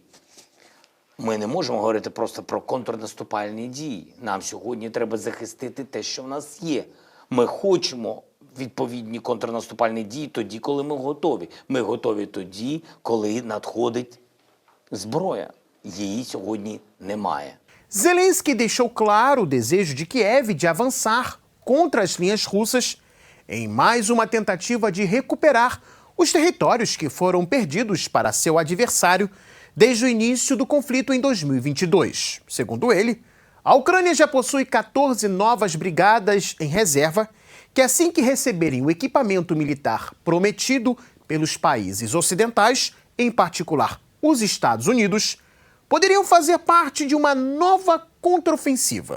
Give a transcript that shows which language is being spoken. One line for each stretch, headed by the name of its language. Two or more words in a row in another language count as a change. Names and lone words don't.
Ukrainian: Ми не можемо говорити просто про контрнаступальні дії. Нам сьогодні треба захистити те, що в нас є. Ми хочемо відповідні контрнаступальні дії тоді, коли ми готові. Ми готові тоді, коли надходить зброя. Її сьогодні немає.
Portuguese: Zelensky deixou claro o desejo de Kiev de avançar contra as linhas russas em mais uma tentativa de recuperar os territórios que foram perdidos para seu adversário desde o início do conflito em 2022. Segundo ele, a Ucrânia já possui 14 novas brigadas em reserva que, assim que receberem o equipamento militar prometido pelos países ocidentais, em particular os Estados Unidos, poderiam fazer parte de uma nova contraofensiva.